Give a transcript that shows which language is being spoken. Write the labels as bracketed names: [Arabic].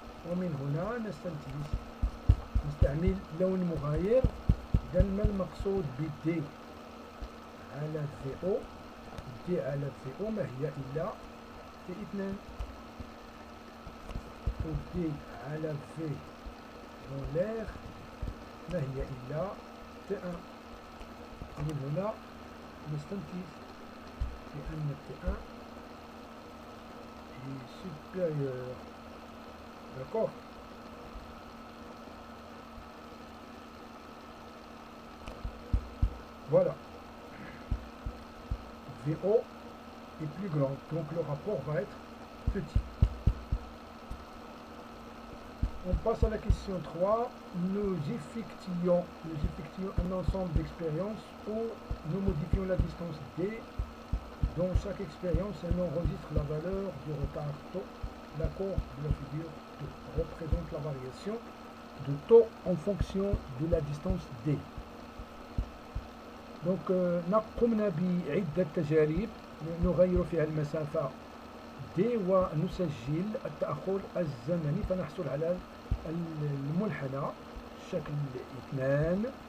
[Arabic] ومن هنا نستعمل لون مغاير. إذا ما المقصود ب D على VO؟ D على VO ما هي إلا T2. D على V [French] dans l'air [Arabic] ما هي إلا T1. ومن هنا نستنتج بأن T1 [French] est supérieur. D'accord? Voilà. VO est plus grand, donc le rapport va être petit. On passe à la question 3. Nous effectuons un ensemble d'expériences où nous modifions la distance D. Dans chaque expérience, elle enregistre la valeur du retard taux. La courbe de la figure représente la variation de taux en fonction de la distance D. [Arabic] Donc قمنا بعدة تجارب نغير فيها المسافة D ونسجل التأخر الزمني فنحصل على المنحنى شكل 2.